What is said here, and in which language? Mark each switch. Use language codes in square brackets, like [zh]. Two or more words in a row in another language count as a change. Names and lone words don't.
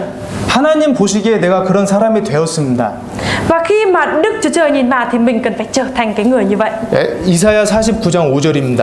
[ko] 하나님 보시기에 내가 그런 사람이 되었습니다. [vi] Và khi mà Đức Chúa Trời nhìn vào thì mình cần phải trở thành cái người như vậy. [ko] 이사야 49장 5절입니다.